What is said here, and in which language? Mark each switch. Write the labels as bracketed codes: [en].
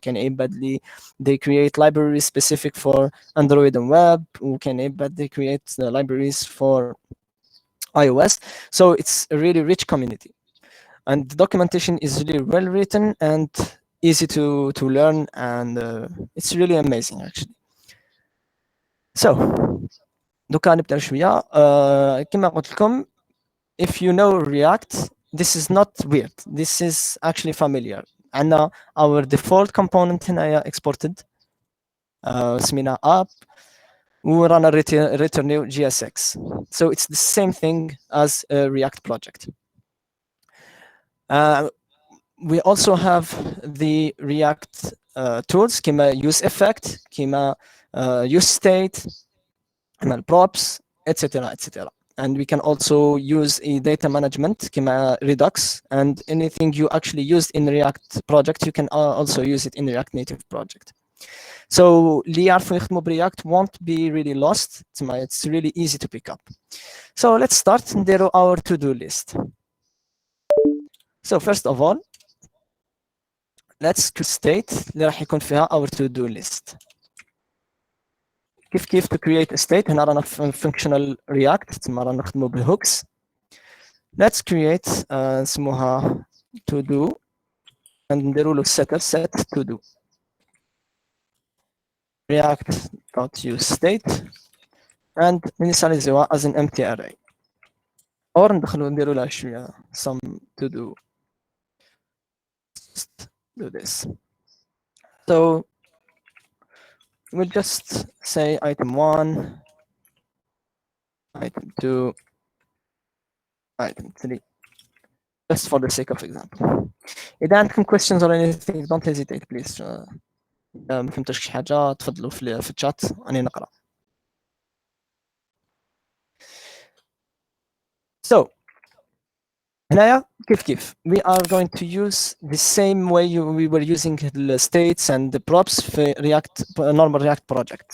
[ar] كان يبدلي [en] they create libraries specific for Android and web [ar] وكان يبدلي [en] they create libraries for iOS. So it's a really rich community, and the documentation is really well written and easy to learn, and it's really amazing actually. [ar] So دوكا نبدا شويه. كما قلت لكم, [en] if you know React, this is not weird. This is actually familiar. عندنا our default component هنايا exported, [ar] سمينا app, ورانا return [en] GSX. So it's the same thing as a React project. We also have the React tools كما use effect, كما use state, كما props, etc. etc. And we can also use a data management كما Redux, and anything you actually used in React project you can also use it in React Native project. So [ar] اللي يعرفوا يخدموا برياكت [en] won't be really lost. It's really easy to pick up. So let's start [ar] نديروا [en] our to-do list. So first of all, let's state [ar] اللي راح يكون فيها [en] our to-do list. [ar] كيف [en] to create a state. [ar] هنا رانا في functional React, تسمى رانا نخدموا بالhooks. [en] Let's create [ar] نسموها [en] to do and [ar] نديروا له [en] setter set to do react.use state and initialize as an empty array, or [ar] ندخلوا نديروا لها شويه [en] some to do. Just do this. So we'll just say item 1, item 2, item 3, just for the sake of example. [ar] إذا عندكم [en] questions or anything, don't hesitate please. [ar] ما فهمتش شي حاجة تفضلوا في الشات أنا نقرأ. [en] So [ar] هنايا كيف [en] we are going to use the same way we were using the states and the props في React normal React project.